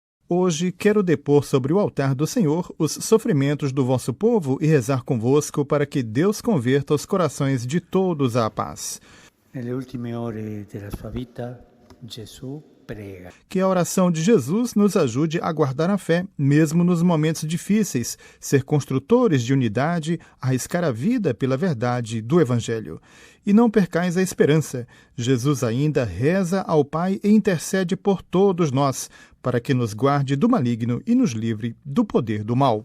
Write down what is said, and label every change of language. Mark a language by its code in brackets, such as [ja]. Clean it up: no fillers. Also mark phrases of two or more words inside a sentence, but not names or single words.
[pt] Hoje quero depor sobre o altar do Senhor os sofrimentos do vosso povo e rezar convosco para que Deus converta os corações de todos à paz. [it] Nelle ultime ore della sua vita, Gesù prega. [pt] Que a oração de Jesus nos ajude a guardar a fé, mesmo nos momentos difíceis, ser construtores de unidade, arriscar a vida pela verdade do Evangelho. E não percais a esperança. Jesus ainda reza ao Pai e intercede por todos nós, para que nos guarde do maligno e nos livre do poder do mal.